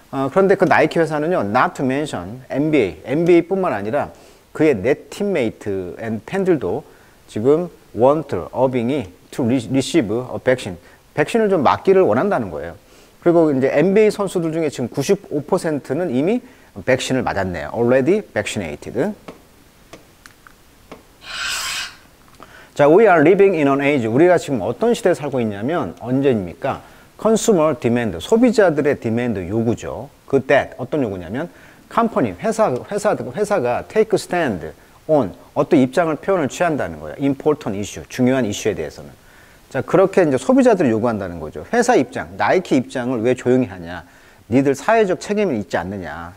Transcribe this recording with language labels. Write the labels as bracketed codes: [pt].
[ko] 그런데 그 나이키 회사는요, [en] not to mention [ko] NBA뿐만 아니라 그의 넷 팀메이트 앤 팬들도 지금 want, 어빙이 [en] to receive a vaccine, [ko] 백신을 좀 맞기를 원한다는 거예요. 그리고 이제 NBA 선수들 중에 지금 95%는 이미 백신을 맞았네요. [en] Already vaccinated. 자, we are living in an age. [ko] 우리가 지금 어떤 시대에 살고 있냐면 언제입니까? [en] Consumer demand, [ko] 소비자들의 [en] demand [ko] 요구죠. 그 that 어떤 요구냐면 company, 회사가 [en] take stand on [ko] 어떤 입장을 표현을 취한다는 거예요. [en] important issue, [ko] 중요한 이슈에 대해서는. 자, 그렇게 이제 소비자들이 요구한다는 거죠. 회사 입장, 나이키 입장을 왜 조용히 하냐? 니들 사회적 책임이 있지 않느냐?